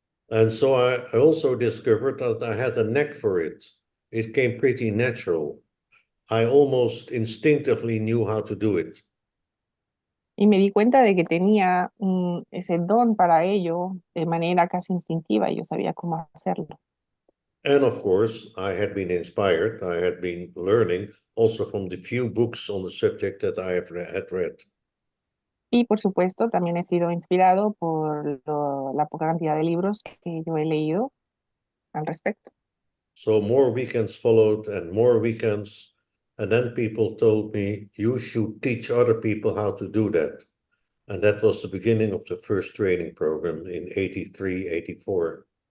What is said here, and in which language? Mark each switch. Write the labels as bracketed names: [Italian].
[English] And so I also discovered that I had a knack for it. It came pretty natural. I almost instinctively knew how to do it. [Spanish] Y me di cuenta de que tenía ese don para ello de manera casi instintiva y yo sabía cómo hacerlo. [English] And of course, I had been inspired, I had been learning also from the few books on the subject that I had read. [Spanish] Y por supuesto, también he sido inspirado por la poca cantidad de libros que yo he leído al respecto. [English] So more weekends followed and more weekends. And then people told me, you should teach other people how to do that. And that was the beginning of the first training program in 83, 84.